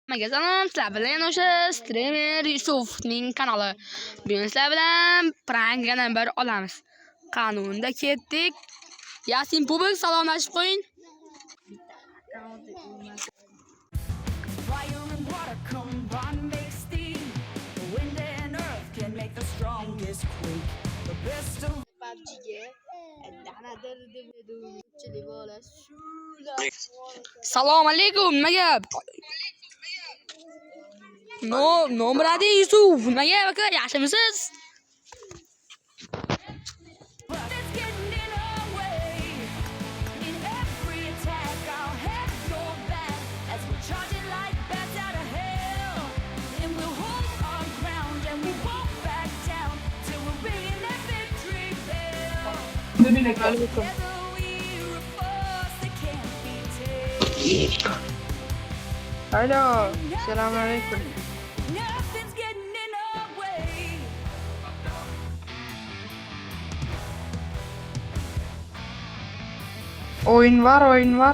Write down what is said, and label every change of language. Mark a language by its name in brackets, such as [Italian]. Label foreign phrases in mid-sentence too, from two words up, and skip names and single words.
[Uzbek] Hammaga salom, sizlar bilan o'sha streamer Yusufning kanali. Bugun sizlar bilan prank yana bir olamiz. Qanunda ketdik. Yasin Bubuk salomlashib qo'ying. [English] Fire and water combine make steam. Wind and earth can make the strongest quake. The best of [Uzbek] Salom alaykum. Nimaga? Nomradi Yusuf. Nimaga aka yaxshimisiz? [English] but it's getting in our way. In every attack, I'll have your back as we charge it like bats out of hell. And we'll hold our ground and we won't back down till we're ringing that victory bell. Together we're a force that can't be tamed. [Turkish] Alo, selamünaleyküm. [English] Nothing's getting in our way. [Turkish] Oyun var.